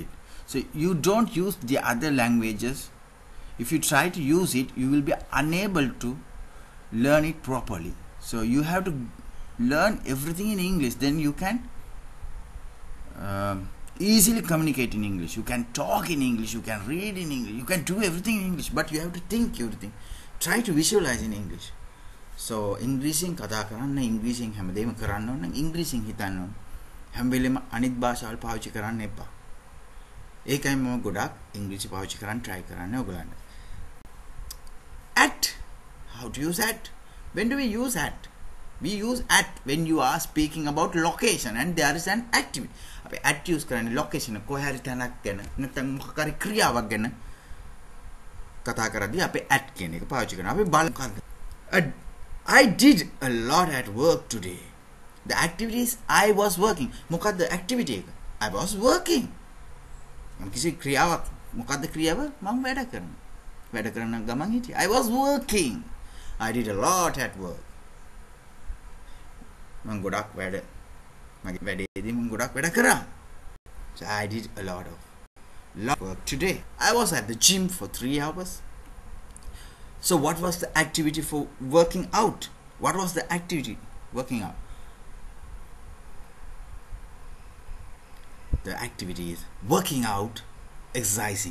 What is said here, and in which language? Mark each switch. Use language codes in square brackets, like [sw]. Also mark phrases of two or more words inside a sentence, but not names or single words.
[en] So you don't use the other languages. If you try to use it, you will be unable to learn it properly. So you have to learn everything in English, then you can easily communicate in English. You can talk in English, you can read in English, you can do everything in English, but you have to think everything. Try to visualize in English. [si] So ඉංග්‍රීසියෙන් කතා කරන්න, ඉංග්‍රීසියෙන් හැමදේම කරන්න ඕන නම් ඉංග්‍රීසියෙන් හිතන්න ඕන. හැම වෙලෙම අනිත් භාෂාවල් පාවිච්චි කරන්න එපා. ඒකයි මම ගොඩක් ඉංග්‍රීසි පාවිච්චි කරන්න try කරන්නේ ඔයගලන්ට. [en] At. How to use at? When do we use at? We use at when you are speaking about location and there is an activity. [si] අපි [en] at use [si] කරන්නේ location කොහේ හරි තැනක් ගැන නැත්නම් මොකක් හරි ක්‍රියාවක් ගැන කතා කරද්දී අපි at කියන එක පාවිච්චි කරනවා. අපි බලමු. [en] I did a lot at work today. The activities I was working. [si] මොකක්ද activity එක? [en] I was working. [si] මම කිසි ක්‍රියාවක් මොකක්ද ක්‍රියාව? මම වැඩ කරනවා. වැඩ කරන ගමන් හිටියා. [en] I was working. I did a lot at work. [si] මම ගොඩක් වැඩ මගේ වැඩේදී මම ගොඩක් වැඩ කරා. [en] So I did a lot of work today. I was at the gym for 3 hours. So what was the activity for working out? What was the activity working out? The activity is working out, exercising.